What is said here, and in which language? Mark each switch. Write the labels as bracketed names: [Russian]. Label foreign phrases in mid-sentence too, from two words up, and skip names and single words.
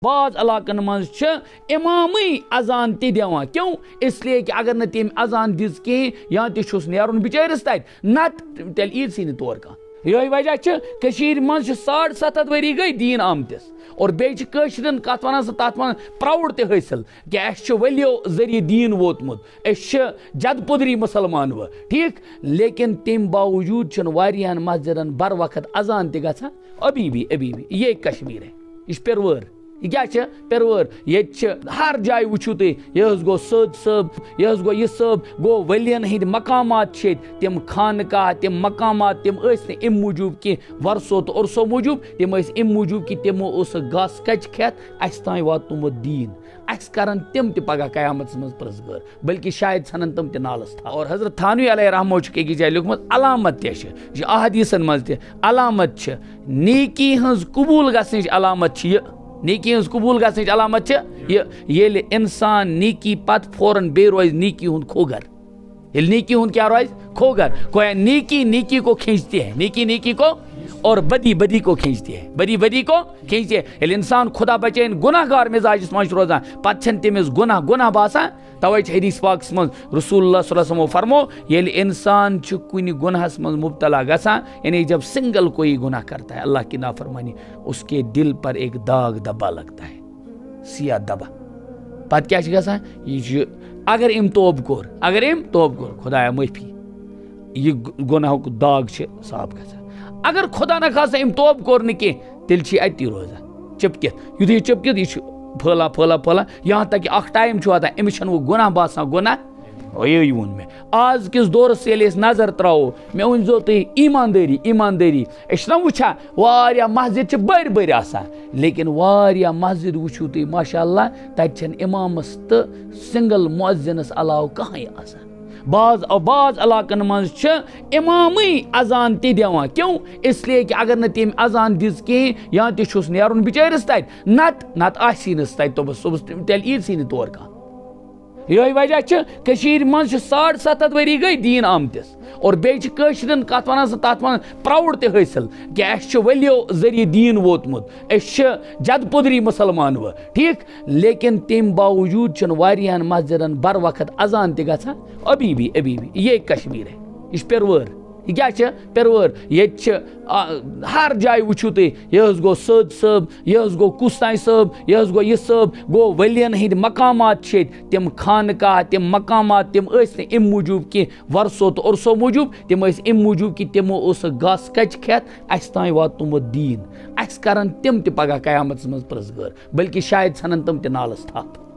[Kashmiri] بعض علاقن مز امامٕے اذان تہِ دِوان [Urdu] کیوں اس لیے کہ [Kashmiri] اگر نہٕ تٔمۍ اذان دِژ کِہیٖنۍ یا تہِ چھُس نیرُن بِچٲرِس تَتہِ نتہٕ تیٚلہِ یی سی نہٕ تور کانٛہہ یِہوٚے وجہ چھُ کٔشیٖرِ منٛز چھِ 750 ؤری گٔے دیٖن آمتِس اور بیٚیہِ چھِ کٲشرٮ۪ن کتھ وَنان سُہ تتھ وَنان پراوُڈ تہِ حٲصِل کہ اَسہِ چھُ ؤلیو ذٔریعہٕ دیٖن ووتمُت أسۍ چھِ جد پُدری مُسلمان وٕ ٹھیٖک لیکن تَمہِ باوجوٗد چھُنہٕ واریاہن مسجدن بر وقت اذان تہِ گژھان [Urdu] ابھی بھی یہ کشمیر ہے [Kashmiri] یہ چھِ پِروٲر یہ کیا چھِ پِروٲر ییٚتہِ چھِ ہر جایہِ وٕچھِو تُہۍ یہِ حظ گوٚو سٔد صٲب یہِ حظ گوٚو یہِ صٲب گوٚو ؤلین ہٕنٛدۍ مقامات چھِ ییٚتہِ تِم خانقاہ تِم مقامات تِم ٲسۍ نہٕ اَمہِ موٗجوٗب کینٛہہ ورسو تہٕ اُرسو موٗجوٗب تِم ٲسۍ اَمہِ موٗجوٗب کہِ تِمو اوسُکھ گاسہٕ کچہِ کھٮ۪تھ اَسہِ تانۍ واتنومُت دیٖن اَسہِ کرن تِم تہِ پگاہ قیامتس منٛز پرٛژھگٲر بلکہِ شاید ژھنن تِم تہِ نالس تھل اور حضرت تھانوی علیہ رحمہ چھُکھ أکِس جایہِ لیوٗکھمُت علامت تہِ چھِ یہِ چھِ احادیٖثن منٛز تہِ علامت چھِ نیکی ہٕنٛز قبوٗل گژھنٕچ علامت چھِ یہِ نیکی ہٕنٛز قبوٗل گژھنٕچ علامت چھِ یہِ ییٚلہِ اِنسان نیکی پتہٕ فوراً بیٚیہِ روزِ نیکی ہُنٛد کھوگر ییٚلہِ نیکی ہُنٛد کیٛاہ روزِ کھوگر [Urdu] گویا نیکی کو کھینچتی ہے نیکی کو اور بدی کو کھینچتی ہے بدی کو کھینچتی ہے [Kashmiri] ییٚلہِ اِنسان خدا بچٲیِن گُناہ گار مِزاجس منٛز چھُ روزان پتہٕ چھنہٕ تٔمِس گُناہ باسان توے چھِ حدیث پاکس منٛز رسول اللہ [Arabic] صلی اللہ علیہ وسلمو [Kashmiri] فرمو ییٚلہِ اِنسان چھُ کُنہِ گُناہس منٛز مبتلا گژھان [Urdu] یعنی جب سنگل کوئی گناہ کرتا ہے اللہ کی نافرمانی اس کے دل پر ایک داغ دبا لگتا ہے سیاہ دبا [Kashmiri] پتہٕ کیٛاہ چھُ گژھان یہِ چھُ اگر أمۍ توبہٕ کوٚر خدایا معٲفی یہِ گۄناہُک داغ چھِ صاف گژھان اگر خدا نخواستہ أمۍ توبہٕ کوٚر نہٕ کینٛہہ تیٚلہِ چھِ یہِ اَتی روزان چِپکِتھ یُتھُے یہِ چِپکِتھ یہِ چھُ پھٔہلان یہاں تک کہ اکھ ٹایم چھُ واتان أمِس چھُنہٕ وۄنۍ گۄناہ باسان گۄناہ یی ووٚن مےٚ آز کِس دورس ییٚلہِ أسۍ نظر تراوو مےٚ ؤنۍزیو تُہۍ ایٖماندٲری أسۍ چھِنہ وٕچھان واریاہ مسجد چھِ بٔرۍ آسان لیکن واریاہ مسجد وٕچھِو تُہۍ [Arabic] ماشاء اللہ [Kashmiri] تتہِ چھنہٕ اِمامس تہٕ سنگل مُعزِنس علاوٕ کٕہٕنۍ آسان بعض علاقن منٛز چھِ امامٕے اذان تہِ دِوان [Urdu] کیوں اس لیے کہ [Kashmiri] اگر نہٕ تٔمۍ اذان دِژ کِہیٖنۍ یا تہِ چھُس نیرُن بِچٲرِس تَتہِ نتہٕ آسی نہٕ سُہ تَتہِ صُبحس تیٚلہِ یی سی نہٕ تور کانٛہہ یِہوٚے وجہ چھُ کٔشیٖرِ منٛز چھِ 750 ؤری گٔے دیٖن آمتِس اور بیٚیہِ چھِ کٲشرٮ۪ن کتھ وَنان سُہ تتھ وَنان پراوُڈ تہِ حٲصِل کہ اَسہِ چھُ ؤلیو ذٔریعہٕ دیٖن ووتمُت أسۍ چھِ جد پُدری مُسلمان وٕ ٹھیٖک لیکن تَمہِ باوجوٗد چھُنہٕ واریاہن مسجدن بر وقت اذان تہِ گژھان [Urdu] ابھی بھی یہ کشمیر ہے [Kashmiri] یہ چھِ پِروٲر یہ کیا چھِ پِروٲر ییٚتہِ چھِ ہر جایہِ وٕچھِو تُہۍ یہِ حظ گوٚو سٔد صٲب یہِ حظ گوٚو کوتائی صٲب یہِ حظ گوٚو یہِ صٲب گوٚو ؤلین ہٕنٛدۍ مقامات چھِ ییٚتہِ تِم خانقاہ تِم مقامات تِم ٲسۍ نہٕ اَمہِ موٗجوٗب کینٛہہ ورسو تہٕ اُرسو موٗجوٗب تِم ٲسۍ اَمہِ موٗجوٗب کہِ تِمو اوسُکھ گاسہٕ کچہِ کھٮ۪تھ اَسہِ تانۍ واتنومُت دیٖن اَسہِ کرن تِم تہِ پگاہ قیامتس منٛز پرٛژھگٲر بلکہِ شاید ژھنن تِم تہِ نالس تھل